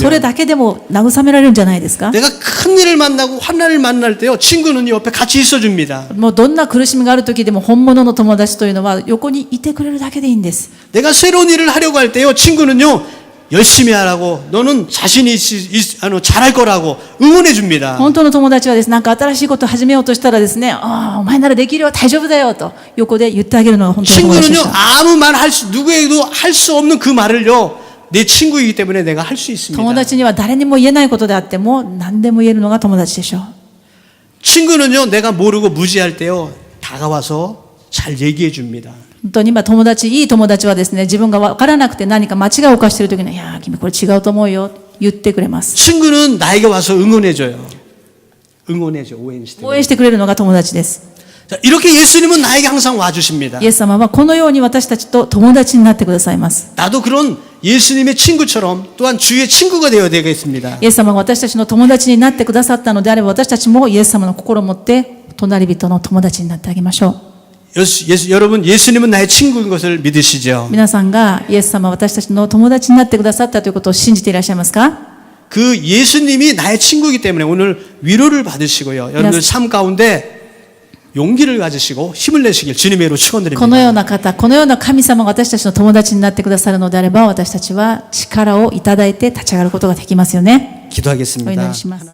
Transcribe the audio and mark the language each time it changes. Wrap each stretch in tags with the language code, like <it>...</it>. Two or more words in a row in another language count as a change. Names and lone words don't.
<ja>それだけでも慰められるんじゃないですか？</ja> <ko>내가 큰 일을 만나고 환난을 만날 때요, 친구는 옆에 같이 있어 줍니다.</ko> <ja>もうどんな苦しみがある時でも本物の友達というのは横にいてくれるだけでいいんです。</ja> <ko>내가 새로운 일을 하려고 할 때요, 친구는요, 열심히 하라고, 너는 자신이 잘할 거라고 응원해 줍니다.</ko> <ja>本当の友達はですね、なんか新しいことを始めようとしたらですね、お前ならできるよ、大丈夫だよと横で言ってあげるのが本当の友達で</ja> <ko>친구는요,</ko> <ja>した。</ja> <ko>아무 말 누구에게도 할 수 없는 그 말을요, 내 친구이기 때문에 내가 할 수 있습니다.</ko> <ja>友達には誰にも言えないことであっても何でも言えるのが友達でしょう。</ja> <ko>친구는요, 내가 모르고 무지할 때요, 다가와서 잘 얘기해 줍니다.</ko> <ja>本当に今友達、いい友達はですね、自分が分からなくて何か間違いを犯している時に、いや君これ違うと思うよ、言ってくれます。</ja> <ko>친구는 나에게 와서 응원해 줘요. 응원해 줘, 오해시대.</ko> <ja>応援してくれるのが友達です。</ja> <ko>자, 이렇게 예수님은 나에게 항상 와 주십니다.</ko> <ja>イエス様はこのように私たちと友達になってくださいます。</ja> <ko>나도 그런 예수님의 친구처럼 또한 주의 친구가 되어야 되겠습니다.</ko> <ja>イエス様が私たちの友達になってくださったのであれば、私たちもイエス様の心を持って隣人の友達になってあげましょう。</ja> <ko>여러분, 예수님은 나의 친구인 것을 믿으시죠?</ko> <ja>皆さんがイエス様は私たちの友達になってくださったということを信じていらっしゃいますか？</ja> <ko>그 예수님이 나의 친구이기 때문에 오늘 위로를 받으시고요. 여러분들 삶 가운데 용기를 가지시고 힘을 내시길 주님의 이름으로</ko> <ja>この</ja> <ko>축원드립니다.</ko> <ja>ような方、このような神様が私たちの友達になってくださるのであれば、私たちは力をいただいて立ち上がることができますよね。お祈</ja> <ko>기도하겠습니다.</ko> <ja>りします。</ja>